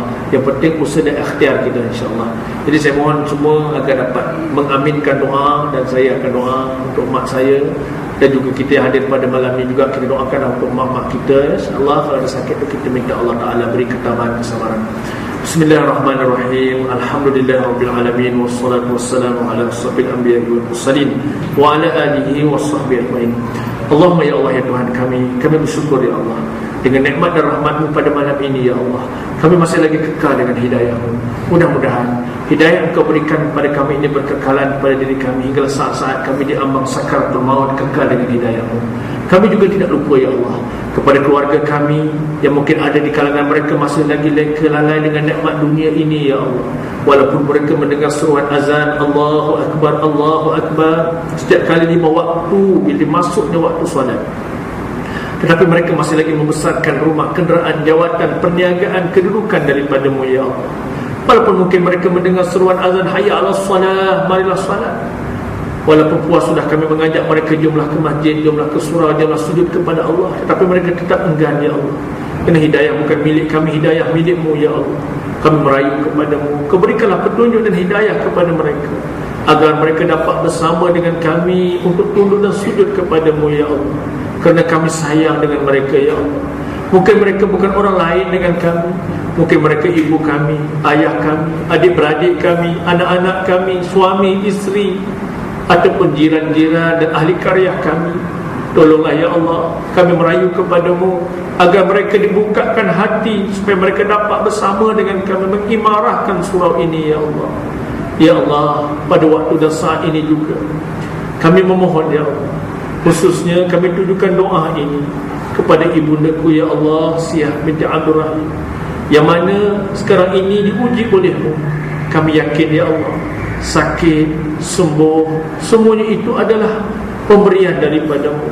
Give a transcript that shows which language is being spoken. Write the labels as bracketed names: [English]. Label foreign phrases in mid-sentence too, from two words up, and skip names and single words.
[Malay] Yang penting usaha dan ikhtiar kita, insya-Allah. Jadi saya mohon semua agar dapat mengaminkan doa, dan saya akan doa untuk mak saya, dan juga kita yang hadir pada malam ini juga kita doakan untuk mak-mak kita, insya-Allah. Kalau ada sakit tu kita minta Allah Ta'ala beri ketabahan, kesabaran. [Arabic] بسم الله الرحمن الرحيم. الحمد لله رب العالمين، والصلاة والسلام على أشرف الأنبياء والمرسلين وعلى آله وصحبه أجمعين. [Malay] Allahumma ya Allah, ya Tuhan kami bersyukur ya Allah dengan nikmat dan rahmat-Mu pada malam ini ya Allah. Kami masih lagi kekal dengan hidayah-Mu. Mudah-mudahan hidayah Engkau berikan kepada kami ini berkekalan pada diri kami hingga saat-saat kami diambang sakaratul maut, kekal dengan hidayah-Mu. Kami juga tidak lupa ya Allah kepada keluarga kami yang mungkin ada di kalangan mereka masih lagi lalai dengan nikmat dunia ini ya Allah. Walaupun mereka mendengar seruan azan [Arabic] الله أكبر، الله أكبر [Malay] setiap kali 5 waktu bila masuknya waktu solat, tetapi mereka masih lagi membesarkan rumah, kenderaan, jawatan, perniagaan, kedudukan daripada-Mu ya Allah. Walaupun mungkin mereka mendengar seruan azan [Arabic] حي على الصلاة, [Malay] marilah salat, walaupun puas sudah kami mengajak mereka jumlah ke masjid, jumlah ke surau, jumlah sujud kepada Allah, tetapi mereka tetap enggan ya Allah. Kerana hidayah bukan milik kami, hidayah milik-Mu ya Allah. Kami merayu kepada-Mu, Kau berikanlah petunjuk dan hidayah kepada mereka, agar mereka dapat bersama dengan kami untuk tunduk dan sujud kepada-Mu ya Allah. Kerana kami sayang dengan mereka ya Allah. Mungkin mereka bukan orang lain dengan kami, mungkin mereka ibu kami, ayah kami, adik-beradik kami, anak-anak kami, suami, isteri, ataupun jiran-jiran dan ahli karya kami. Tolonglah ya Allah, kami merayu kepada-Mu agar mereka dibukakan hati supaya mereka dapat bersama dengan kami mengimarahkan surau ini ya Allah. Ya Allah, pada waktu dan saat ini juga kami memohon ya Allah, khususnya kami tujukan doa ini kepada ibundaku ya Allah, Siah binti Abdul Rahim, yang mana sekarang ini diuji oleh-Mu. Kami yakin ya Allah, sakit, sembuh, semuanya itu adalah pemberian daripada-Mu.